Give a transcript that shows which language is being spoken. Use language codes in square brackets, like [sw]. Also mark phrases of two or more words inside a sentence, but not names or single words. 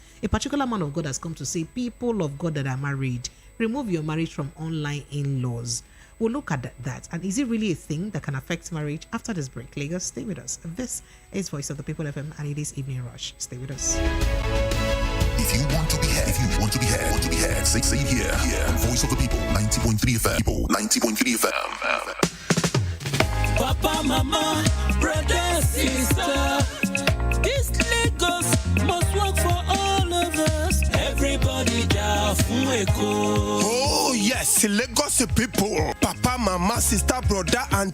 [en] A particular man of God has come to say, people of God that are married, remove your marriage from online in-laws. We'll look at that. And is it really a thing that can affect marriage? After this break, Lagos, stay with us. This is Voice of the People FM, and it is Evening Rush. Stay with us. If you want to be heard, say it here. Voice of the People, 90.3 FM. 90.3 FM. Papa, mama, brother, sister, this Lagos must work for all of us. Everybody Oh yes, Lagos people, Papa, mama, sister, brother, auntie.